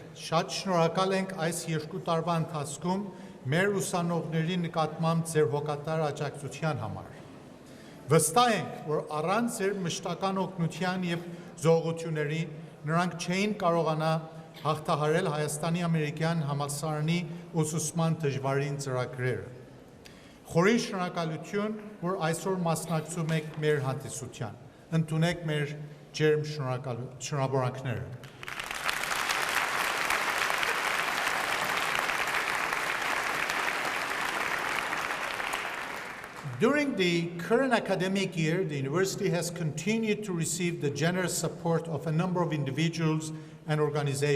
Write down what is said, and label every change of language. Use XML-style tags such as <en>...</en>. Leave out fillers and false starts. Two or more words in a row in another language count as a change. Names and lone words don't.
<hy>շատ շնորհակալ ենք այս 2 տարվա ընթացքում մեր ուսանողների նկատմամբ ձեր հոգատար աջակցության համար։ Վստահ ենք, որ առանց ձեր մշտական օգնության եւ զողությունների նրանք չէին կարողանա հաղթահարել Հայաստանի ամերիկյան համալսարանի ուսուցման դժվարին ծրագրերը։ Խորին շնորհակալություն, որ այսօր մասնակցում եք մեր հանդիսության։ Ընդունեք մեր ջերմ շնորհավորանքները։</hy> <en>During the current academic year, the university has continued to receive the generous support of a number of individuals and organizations.</en>